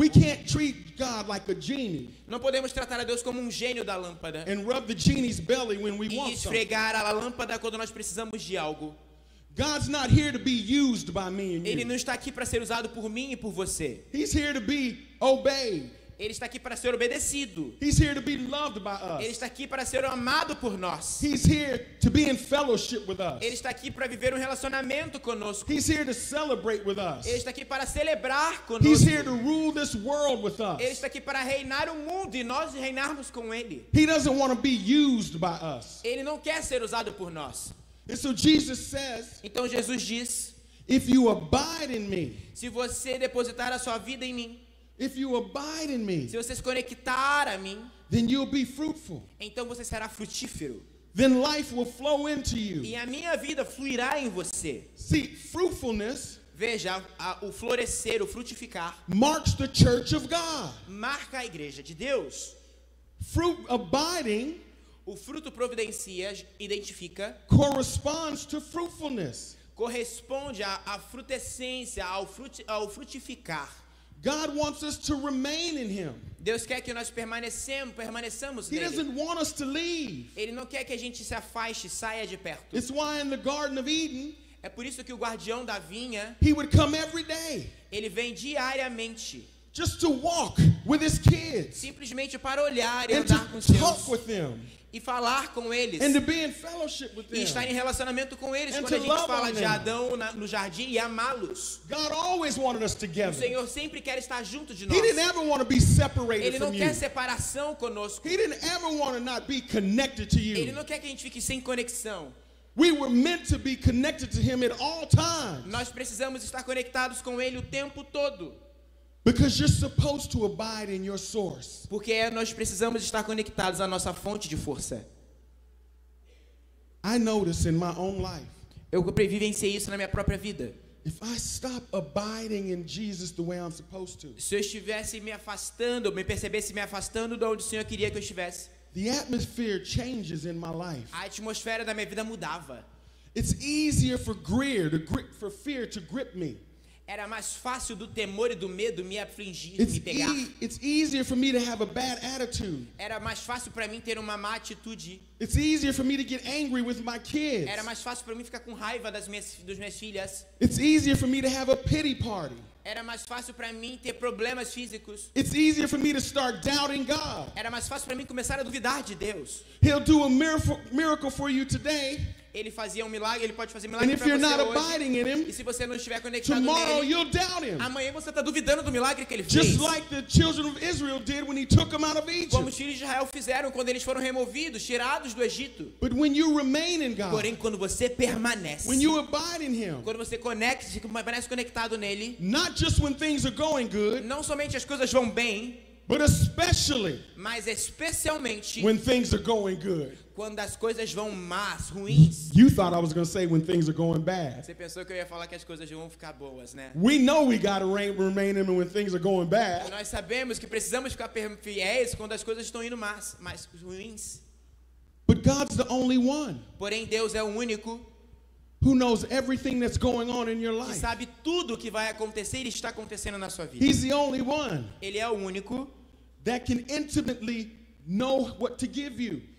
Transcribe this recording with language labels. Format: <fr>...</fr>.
<en>We can't treat God like a genie</en> <pt>Não podemos tratar a Deus como um gênio da lâmpada</pt> <en>and rub the genie's belly when we</en> <pt>e</pt> <en>want something.</en> <pt>esfregar a lâmpada quando nós precisamos de algo.</pt> <en>God's not here to be used by me and</en> <pt>Ele</pt> <en>you.</en> <pt>não está aqui para ser usado por mim e por você.</pt> <en>He's here to be obeyed.</en> <pt>Ele está aqui para ser obedecido.</pt> <en>He's here to be loved by</en> <pt>Ele</pt> <en>us.</en> <pt>está aqui para ser amado por nós.</pt> <en>He's here to be in fellowship with us.</en> <pt>Ele está aqui para viver um relacionamento conosco.</pt> <en>He's here to celebrate with us.</en> <pt>Ele está aqui para celebrar</pt> <en>He's</en> <pt>conosco.</pt> <en>here to rule this world with</en> <pt>Ele</pt> <en>us.</en> <pt>está aqui para reinar o mundo e nós reinarmos com Ele.</pt> <en>He doesn't want to be used by us.</en> <pt>Ele não quer ser usado por nós.</pt> <en>And so Jesus says,</en> <pt>Então Jesus diz,</pt> <en>if you abide in me,</en> <pt>se você depositar a sua vida em mim,</pt> <en>if you abide in me,</en> <pt>se você se conectar a mim,</pt> <en>then you'll be fruitful.</en> <pt>então você será frutífero.</pt> <en>Then life will flow into you.</en> <pt>E a minha vida fluirá em você.</pt> <en>See, fruitfulness</en> <pt>Veja, o florescer, o frutificar,</pt> <en>marks the church of God.</en> <pt>marca a igreja de Deus.</pt> <en>Fruit abiding</en> <pt>O fruto providencia, identifica,</pt> <en>corresponds to fruitfulness.</en> <pt>corresponde à frutescência, ao frutificar.</pt> <en>God wants us to remain in him.</en> <pt>Deus quer que nós permaneçamos</pt> <en>He</en> <pt>nele.</pt> <en>doesn't want us to leave.</en> <pt>Ele não quer que a gente se afaste, saia de perto.</pt> <en>It's why in the Garden of Eden,</en> <pt>É por isso que o guardião da vinha,</pt> <en>he would come every day</en> <pt>ele vem diariamente</pt> <en>just to walk with his kids</en> <pt>Simplesmente para olhar e</pt> <en>and</en> <pt>andar com</pt> <en>to</en> <pt>seus</pt> <en>talk with them</en> <pt>e falar com eles</pt> <en>and to be in fellowship with</en> <pt>e estar em</pt> <en>them.</en> <pt>relacionamento com eles.</pt> <en>And</en> <pt>Quando a</pt> <en>to</en> <pt>gente</pt> <en>love</en> <pt>fala</pt> <en>on</en> <pt>de</pt> <en>them.</en> <pt>Adão no jardim e amá-los,</pt> <en>God always wanted us</en> <pt>o</pt> <en>together.</en> <pt>Senhor sempre quer estar junto de</pt> <en>He</en> <pt>nós.</pt> <en>didn't ever want to be separated</en> <pt>Ele não</pt> <en>from</en> <pt>quer</pt> <en>you.</en> <pt>separação conosco.</pt> <en>He didn't ever want to not be connected to</en> <pt>Ele</pt> <en>you.</en> <pt>não quer que a gente fique sem conexão.</pt> <en>We were meant to be connected to him at all times</en> <pt>Nós precisamos estar conectados com Ele o tempo todo.</pt> <en>because you're supposed to abide in your source.</en> <pt>Porque nós precisamos estar conectados à nossa fonte de força.</pt> <en>I notice in my own life,</en> <pt>Eu vivenciei isso na minha própria vida.</pt> <en>if I stop abiding in Jesus the way I'm supposed to,</en> <pt>Se eu estivesse me afastando, me percebesse me afastando de onde o Senhor queria que eu estivesse,</pt> <en>the atmosphere changes in my life.</en> <pt>a atmosfera da minha vida mudava.</pt> <en>It's easier for fear to grip me.</en> <pt>Era mais fácil do temor e do medo me afligir, me pegar.</pt> <en>It's easier for me to have a bad attitude.</en> <pt>Era mais fácil para mim ter uma má atitude.</pt> <en>It's easier for me to get angry with my kids.</en> <pt>Era mais fácil para mim ficar com raiva das minhas filhas.</pt> <en>It's easier for me to have a pity party.</en> <pt>Era mais fácil para mim ter problemas físicos.</pt> <en>It's easier for me to start doubting God.</en> <pt>Era mais fácil para mim começar a duvidar de Deus.</pt> <en>He'll do a miracle for you today,</en> <pt>Ele fazia um milagre, ele pode fazer</pt> <en>and</en> <pt>milagre</pt> <en>if</en> <pt>para</pt> <en>you're</en> <pt>você</pt> <en>not</en> <pt>hoje.</pt> <en>abiding in</en> <pt>E</pt> <en>him,</en> <pt>se você não estiver conectado</pt> <en>tomorrow</en> <pt>nele,</pt> <en>you'll doubt him.</en> <pt>amanhã você está duvidando do milagre que ele fez.</pt> <en>Just like the children of Israel did when he took them out of</en> <pt>Como os</pt> <en>Egypt.</en> <pt>filhos de Israel fizeram quando eles foram removidos, tirados do Egito.</pt> <en>But when you remain in God,</en> <pt>Porém, quando você permanece,</pt> <en>when you abide in him,</en> <pt>quando você permanece conectado nele,</pt> <en>not just when things are going good,</en> <pt>não somente as coisas vão bem,</pt> <en>but especially</en> <pt>mas especialmente</pt> <en>when things are going good.</en> <pt>quando as coisas vão más, ruins.</pt> <en>You thought I was going to say when things are going bad.</en> <pt>Você pensou que eu ia falar que as coisas vão ficar boas, né?</pt> <en>We know we got to remain in him when things are going bad.</en> <pt>Nós sabemos que precisamos ficar fiéis quando as coisas estão indo mais ruins.</pt> <en>But God's the only one</en> <pt>Porém, Deus é o único</pt> <en>who knows everything that's going on in your</en> <pt>que</pt> <en>life.</en> <pt>sabe tudo o que vai acontecer e está acontecendo na sua vida.</pt> <en>He's the only one</en> <pt>Ele é o único</pt> <en>that can intimately know what to give you</en>